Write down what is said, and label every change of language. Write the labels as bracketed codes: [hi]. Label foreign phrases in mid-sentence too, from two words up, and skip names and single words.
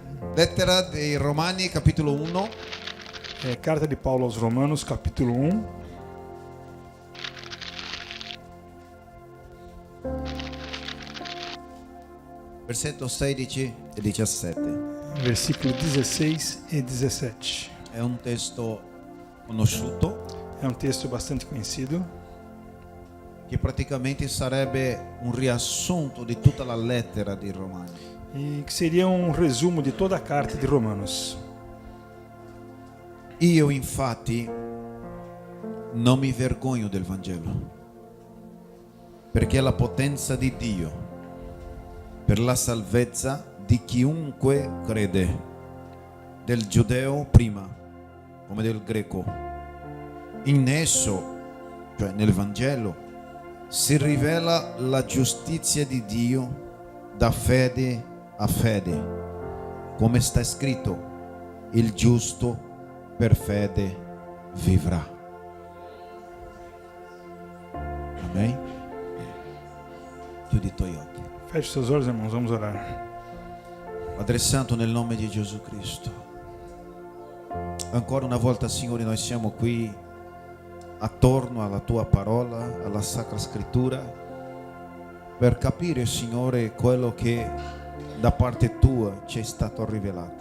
[it] Lettera dei Romani, capitolo 1, [pt] Carta di Paolo aos Romanos, capítulo 1, [it] versetto 16 e 17. [pt] versículo 16 e 17. [it] È un testo conosciuto [pt] É um texto bastante conhecido, [it] che praticamente sarebbe un riassunto di tutta la lettera dei Romani. [pt] e que seria um resumo de toda a carta de Romanos. [it] Io infatti non mi vergogno del Vangelo, perché è la potenza di Dio per la salvezza di chiunque crede, del giudeo prima come del greco. In esso, cioè nel Vangelo, si rivela la giustizia di Dio da fede a fede, come sta scritto: il giusto per fede vivrà. Amém? Chiudi i tuoi occhi. [pt] Feche seus olhos, irmãos, vamos orar. [it] Padre Santo, nel nome di Gesù Cristo, ancora una volta, Signore, noi siamo qui attorno alla Tua parola, alla Sacra Scrittura, per capire, Signore, quello che da parte Tua ci è stato rivelato.